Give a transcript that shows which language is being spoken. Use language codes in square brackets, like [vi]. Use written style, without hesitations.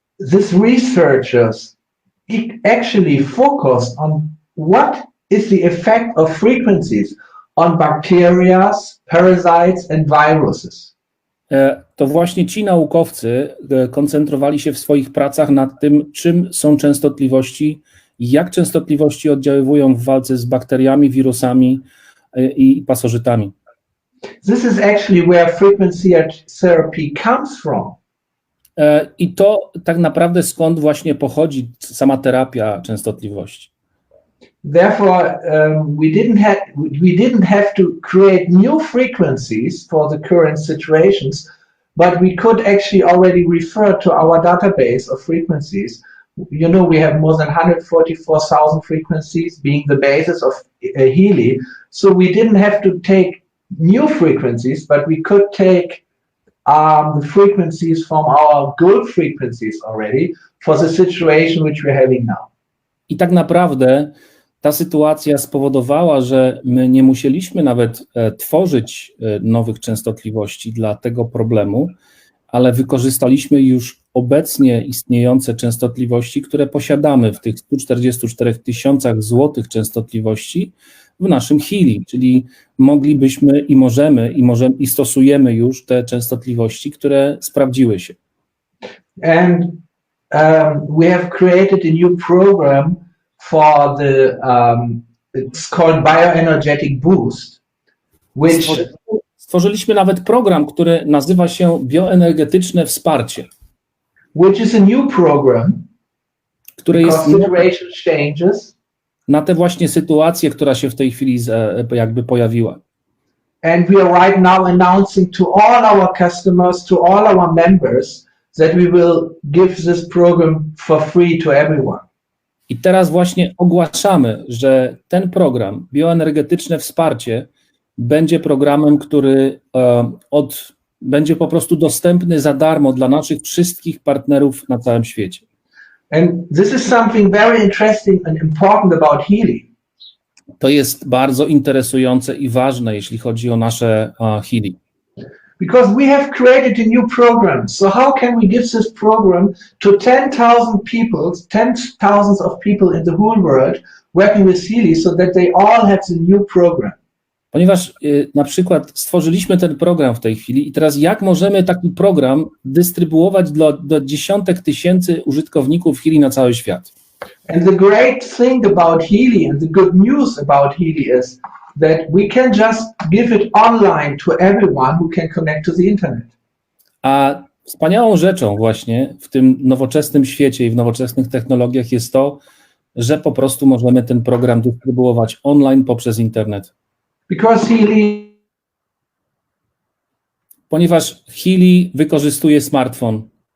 [en] These researchers actually focused on what is the effect of frequencies on bacteria, parasites and viruses. [pl] To właśnie ci naukowcy koncentrowali się w swoich pracach nad tym, czym są częstotliwości, jak częstotliwości oddziaływują w walce z bakteriami, wirusami i pasożytami. [en] This is actually where frequency therapy comes from. [pl] I to tak naprawdę skąd właśnie pochodzi sama terapia częstotliwości. [en] Therefore, we didn't have to create new frequencies for the current situations, but we could actually already refer to our database of frequencies. You know, we have more than 144,000 frequencies being the basis of Healy. So we didn't have to take new frequencies, but we could take the frequencies from our good frequencies already for the situation which we're having now. [pl] I tak naprawdę ta sytuacja spowodowała, że my nie musieliśmy nawet tworzyć nowych częstotliwości dla tego problemu, ale wykorzystaliśmy już obecnie istniejące częstotliwości, które posiadamy w tych 144 000 złotych częstotliwości w naszym Healy, czyli moglibyśmy i stosujemy już te częstotliwości, które sprawdziły się. [en] And we have created a new program for the it's called bioenergetic boost, which [pl] stworzyliśmy nawet program, który nazywa się bioenergetyczne wsparcie, [en] which is a new program, [pl] które jest [en] situation changes, [pl] na tę właśnie sytuację, która się w tej chwili jakby pojawiła. [en] And we are right now announcing to all our customers, to all our members, that we will give this program for free to everyone. [pl] I teraz właśnie ogłaszamy, że ten program, bioenergetyczne wsparcie, będzie programem, który będzie po prostu dostępny za darmo dla naszych wszystkich partnerów na całym świecie. [en] And this is something very interesting and important about Healy. [pl] To jest bardzo interesujące i ważne, jeśli chodzi o nasze Healy. [en] Because we have created a new program. So how can we give this program to 10,000 people, thousands of people in the whole world working with Healy so that they all have the new program? [pl] Ponieważ na przykład stworzyliśmy ten program w tej chwili i teraz jak możemy taki program dystrybuować do dziesiątek tysięcy użytkowników Healy na cały świat? [en] And the great thing about Healy and the good news about Healy is that we can just give it online to everyone who can connect to the internet. [pl] A wspaniałą rzeczą właśnie w tym nowoczesnym świecie i w nowoczesnych technologiach jest to, że po prostu możemy ten program dystrybuować online poprzez internet. [en] Because Healy, [pl] ponieważ Healy wykorzystuje smartfon.